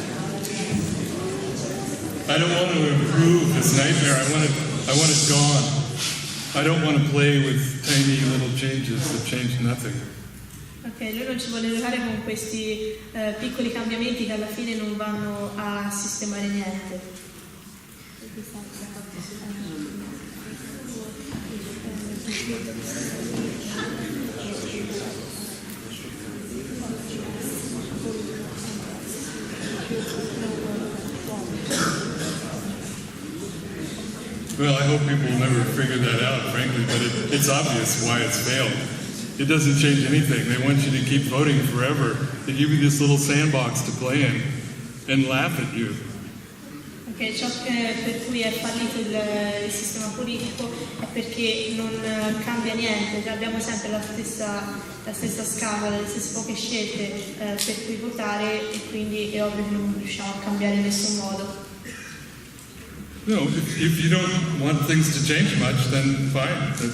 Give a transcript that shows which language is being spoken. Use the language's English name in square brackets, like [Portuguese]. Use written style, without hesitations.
[English] I don't want to improve this nightmare. I want it gone. I don't want to play with tiny little changes that change nothing. [Italian] Ok, lui non ci vuole giocare con questi piccoli cambiamenti che alla fine non vanno a sistemare niente. [English] Well, I hope people will never figure that out, frankly, but it's obvious why it's failed. It doesn't change anything. They want you to keep voting forever. They give you this little sandbox to play in and laugh at you. [Italian] Ok, ciò per cui è fallito il sistema politico è perché non cambia niente, cioè abbiamo sempre la stessa scala, le stesse poche scelte per cui votare e quindi è ovvio che non riusciamo a cambiare in nessun modo. [English] No, if you don't want things to change much, then fine.